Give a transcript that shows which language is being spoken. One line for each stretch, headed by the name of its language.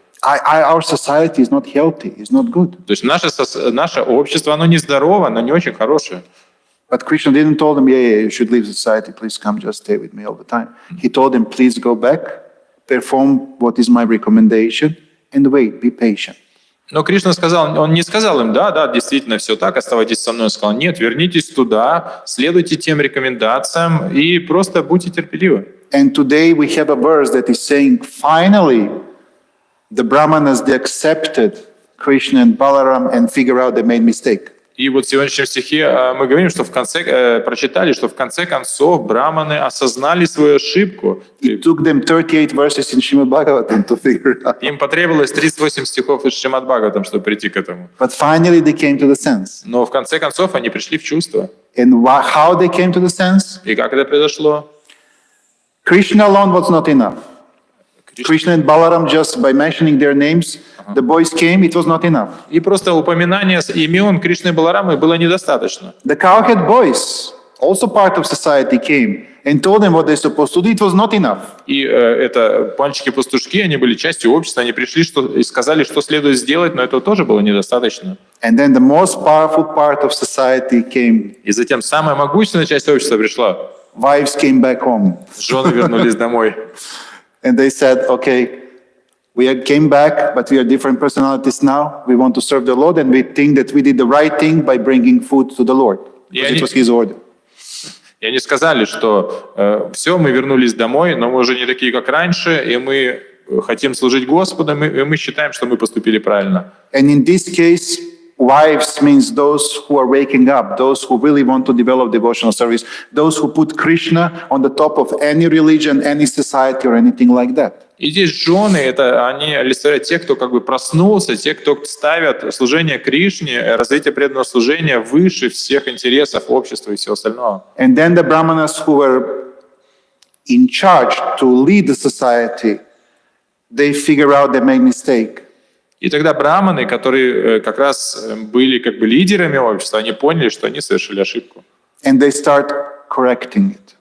English: Our society is not healthy, is not good.
Russian: То есть наше общество, оно нездорово, оно не очень хорошее.
English: But Krishna didn't tell them, yeah, you should leave society, please come just stay with me all the time. He told them, please go back, perform what is my recommendation, and wait, be patient.
Russian: Но Кришна сказал, он не сказал им, да, действительно все так, оставайтесь со мной. Он сказал, нет, вернитесь туда, следуйте тем рекомендациям и просто будьте терпеливы.
English: And today we have a verse that is saying, finally, the Brahmanas, they accepted Krishna and Balaram and figure out they made mistake.
Russian: И вот в сегодняшнем стихе мы говорим, что прочитали, что в конце концов браманы осознали свою ошибку.
English: It took them 38 verses in Srimad Bhagavatam to figure it out.
Russian: Им потребовалось 38 стихов из Шримад Бхагаватам, чтобы прийти к этому.
English: But finally they came to the sense.
Russian: Но в конце концов они пришли в чувство.
English: And how they came to the sense?
Russian: И как это произошло?
English: Krishna alone was not enough. Krishna and Balaram, just by mentioning their names, the boys came, it was not enough.
Russian: И просто упоминание имен Кришны и Баларамы было недостаточно.
English: The cowhead boys, also part of society, came and told them what they're supposed to do. It was not enough.
Russian: И это мальчики-пастушки, они были частью общества, они пришли и сказали, что следует сделать, но этого тоже было недостаточно.
English: And then the most powerful part of society came.
Russian: И затем самая могущественная часть общества пришла.
English: Wives came back home.
Russian: Жены вернулись домой.
English: And they said, okay, came back, but we are different personalities now. We want to serve the Lord, and we think that we did the right thing by bringing food to the Lord. Because it was His order.
Russian: И они сказали, что все, мы вернулись домой, но мы уже не такие, как раньше, и мы хотим служить Господу, и мы считаем, что мы поступили правильно.
English: And in this case, wives means those who are waking up, those who really want to develop devotional service, those who put Krishna on the top of any religion, any society, or anything like that.
Russian: И здесь жены, это они олицетворяют тех, кто как бы проснулся, те, кто ставят служение Кришне, развитие преданного служения выше всех интересов общества и всего остального.
English: And then the brahmanas who were in charge to lead the society, they figure out they made mistake.
Russian: И тогда браманы, которые как раз были как бы лидерами общества, они поняли, что они совершили ошибку.
English: And they start correcting it.